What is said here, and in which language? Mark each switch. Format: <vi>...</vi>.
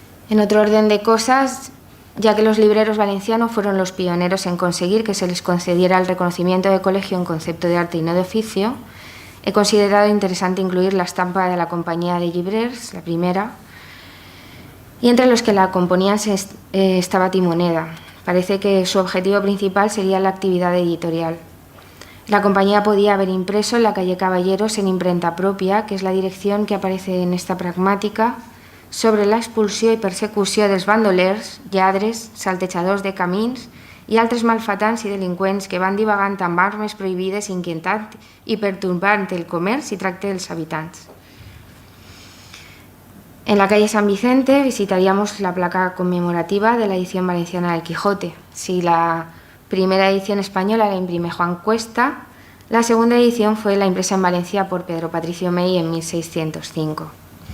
<es>En otro orden de cosas, ya que los libreros valencianos fueron los pioneros en conseguir que se les concediera el reconocimiento de colegio en concepto de arte y no de oficio, he considerado interesante incluir la estampa de la Compañía de Llibrers, la primera, y entre los que la componían estaba Timoneda. Parece que su objetivo principal sería la actividad editorial. La compañía podía haber impreso en la calle Caballeros en imprenta propia, que es la dirección que aparece en esta</es> <ca>pragmàtica, sobre la expulsió i persecució dels bandolers, lladres, saltejadors de camins i altres malfatants i delinqüents que van divagant amb armes prohibides, inquietant i pertorbant el comerç i tracte dels habitants.</ca> <es>En la calle San Vicente visitaríamos la placa conmemorativa de la edición valenciana del Quijote. Si la primera edición española la imprime Juan Cuesta, la segunda edición fue la impresa en Valencia por Pedro Patricio May en 1605.</es>